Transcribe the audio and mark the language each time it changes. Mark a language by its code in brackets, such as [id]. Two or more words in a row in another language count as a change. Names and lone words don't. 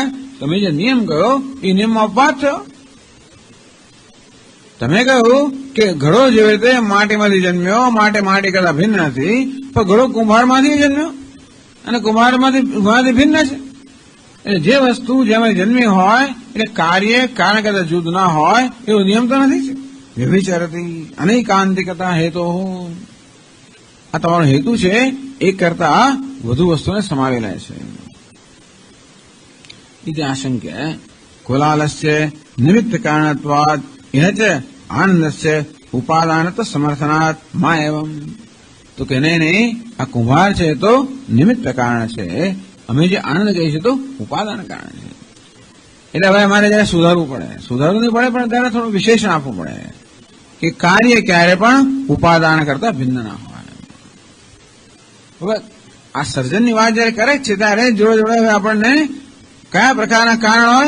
[gu] તમે જે નિયમ કહ્યો એ નિયમમાં અપવાદ થયો. તમે કહ્યું કે ઘડો જેવી રીતે માટીમાંથી જન્મ્યો માટે માટી કરતા ભિન્ન નથી પણ ઘડો કુંભારમાંથી જન્મ્યો અને કુંભારમાંથી ભિન્ન છે. એટલે જે વસ્તુ જેમાંથી જન્મી હોય એટલે કાર્ય કારણ કરતા જુદું ના હોય એવો નિયમ તો નથી. [sa] व्यभिचरती अनैकांतिकता हेतो. [gu] આ તમારો હેતુ છે એક કરતા વધુ વસ્તુને સમાવી લે છે. [sa] इति आशंक्य कुलालस्य निमित्त कारणत्वात् इह आनंदस्य उपादानत्व समर्थनात् मा एवं. [gu] तो કે નહીં આ કુંભાર છે તો નિમિત્ત કારણ છે. અમે જે આનંદ કહીએ છીએ તો ઉપાદાન કારણ છે. એટલે હવે અમારે જયારે સુધારવું નહીં પડે પણ ત્યારે થોડું વિશેષણ આપવું પડે કે કાર્ય ક્યારે પણ ઉપાદાન કરતા ભિન્ન ના હોય. હવે આ સર્જનની વાત જયારે કરે છે ત્યારે જોડે જોડે હવે આપણને કયા પ્રકારના કારણ હોય?